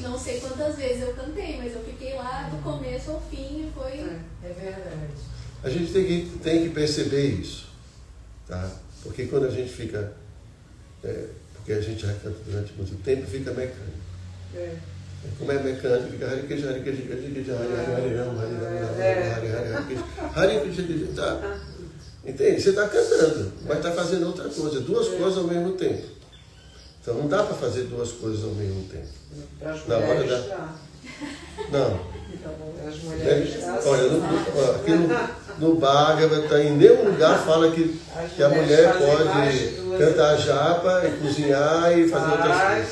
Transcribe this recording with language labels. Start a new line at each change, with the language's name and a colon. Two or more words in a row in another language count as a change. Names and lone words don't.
Portuguese: Não sei quantas vezes eu cantei, mas eu fiquei lá do começo ao fim e foi... É verdade. A gente tem que perceber isso, tá? Porque quando a gente fica... porque a gente já canta durante muito tempo, fica mecânico. Como é mecânico, fica
Sanskrit: Hare Krishna, Hare Krishna, Hare Krishna, Hare Rama, Hare Krishna,
Portuguese: tá? Entende? Você está cantando, mas está fazendo outra coisa, duas coisas ao mesmo tempo. Então não dá para fazer duas coisas ao mesmo tempo. Na hora da... Não. As mulheres olha, aqui no Bhagavata, em nenhum lugar fala que a mulher pode cantar japa, e cozinhar e fazer outras coisas.